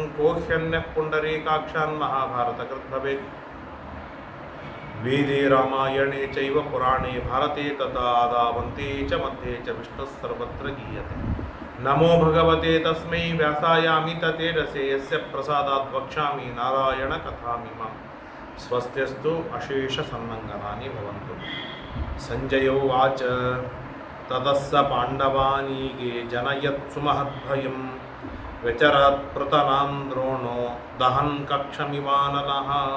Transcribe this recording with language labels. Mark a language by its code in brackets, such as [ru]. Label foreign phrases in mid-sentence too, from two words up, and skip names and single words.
[sa] ಕೋಹ್ಯನ್ಯಃ ಪುಂಡರೀಕಾಕ್ಷಾನ್ ಮಹಾಭಾರತಕೃತ್ ಭವೇತ್. ವೇದೇ ರಾಮಾಯಣೇ ಚೈವ ಪುರಾಣೇ ಭಾರತೆ ತಥಾ ಆದಾವಂತೆ ಚ ಮಧ್ಯೆ ಚ ವಿಷ್ಣುಃ ಸರ್ವತ್ರ ಗೀಯತೆ. ನಮೋ ಭಗವತೆ ತಸ್ಮೈ ವ್ಯಾಸಾಯಾಮಿತ ತೇಜಸೇ ಯಸ್ಯ ಪ್ರಸಾದಾತ್ ವಕ್ಷ್ಯಾಮಿ ನಾರಾಯಣ ಕಥಾಮಿಮಾಂ. ಸ್ವಸ್ತ್ಯಸ್ತು ಅಶೇಷ ಸನ್ಮಂಗಲಾನಿ ಭವಂತು. ಸಂಜಯ ಉವಾಚ ತತಸ್ಸ ಪಾಂಡವಾನೀಗೆ ಜನಯತ್ ಸುಮಹದ್ಭಯಂ. ವ್ಯಚರಾತ್ ಪೃತನಾಂ ದ್ರೋಣೋ ದಹನ್ ಕಕ್ಷಮಿವಾನಲಃ.